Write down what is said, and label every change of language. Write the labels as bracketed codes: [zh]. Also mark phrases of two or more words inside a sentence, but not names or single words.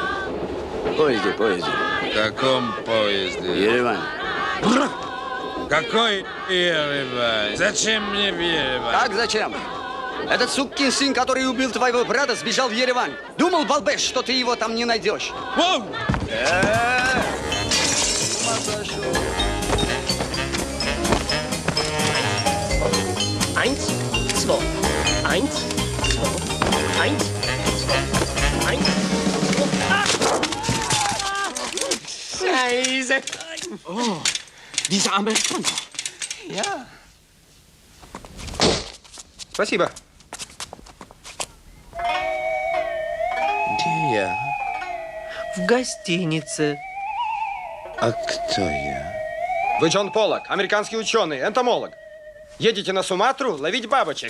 [ru] Поезде. В каком поезде? Ереван. Какой Ереван? Зачем мне в Ереван? Как зачем? Этот сукин сын, который убил твоего брата, сбежал в Ереван. Думал, балбеш, что ты его там не найдешь. Воу! [de] Eins, zwei. Scheiße. Oh, dieser Amerikaner. Ja. [ru] Спасибо. Где я? В гостинице. А кто я? Вы Джон Поллок, американский ученый, энтомолог. Едете на Суматру ловить бабочек.